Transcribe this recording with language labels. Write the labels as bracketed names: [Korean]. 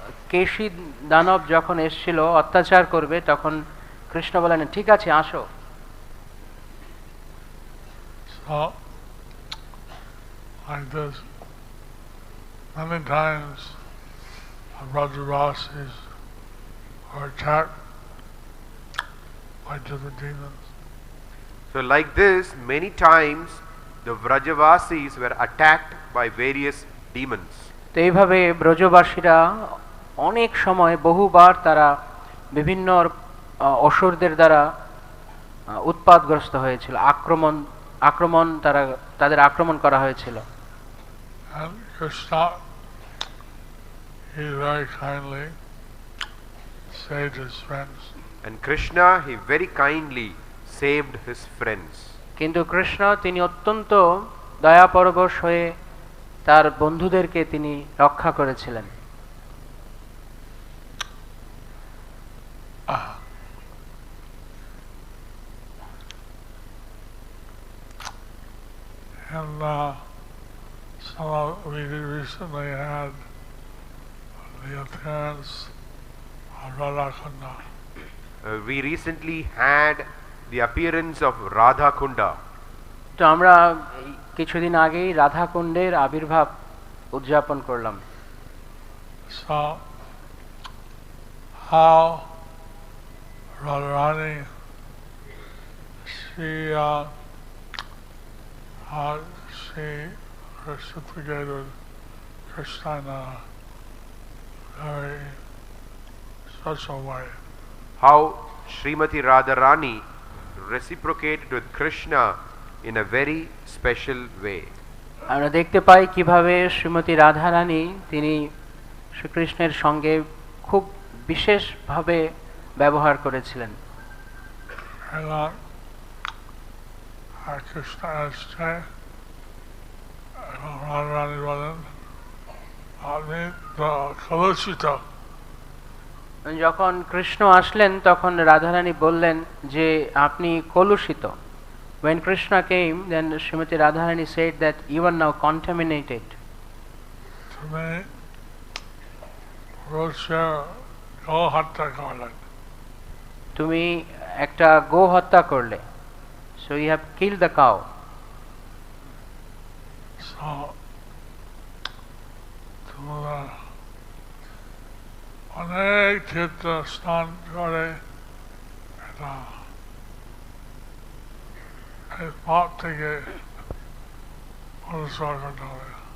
[Bangla] কেশী দানব যখন এসেছিল অত্যাচার করবে, তখন কৃষ্ণ বলেন ঠিক আছে আসো। [English] So, like this, many times the Rājoras are attacked by different demons. So like this, many times the Vrajavasis were attacked by various demons. [Bangla] তো এইভাবে ব্রজবাসীরা অনেক সময় বহুবার তারা বিভিন্ন অসুরদের দ্বারা উৎপাতগ্রস্ত হয়েছিল, আক্রমণ তাদের আক্রমণ করা হয়েছিল। [English] And Kṛṣṇa, he very kindly saved his friends. And Krishna, he very kindly saved his friends. [Bangla] কিন্তু কৃষ্ণ তিনি অত্যন্ত দয়াপরবশ হয়ে তার বন্ধুদেরকে তিনি রক্ষা করেছিলেন। [English] And we recently had the appearance of Radha-kunda. We recently had the appearance of Radha-kunda. [Bangla] তো আমরা কিছুদিন আগেই রাধাকুণ্ডের আবির্ভাব উদযাপন করলাম। So, how Radharani, she reciprocated Kṛṣṇa in a very special way. How Srimati Radharani reciprocated with Krishna in a very special way. আমরা দেখতে পাই কিভাবে শ্রীমতী রাধারানী তিনি শ্রীকৃষ্ণের সঙ্গে খুব বিশেষভাবে ব্যবহার করেছিলেন। Krishna আসছে এবং রাধারানী বলেন আপনি কলুষিত। যখন কৃষ্ণ আসলেন তখন রাধারানী বললেন যে আপনি কলুষিত। [English] When Krishna came, then Srimati Radharani said that you are now contaminated. [Bangla] তুমি একটা গো হত্যা করলে, [English] so you have killed the cow. [Bangla] So তোমরা অনেক তীর্থ স্নান করে এটা এই পাপ থেকে পরিষ্কার করতে হবে।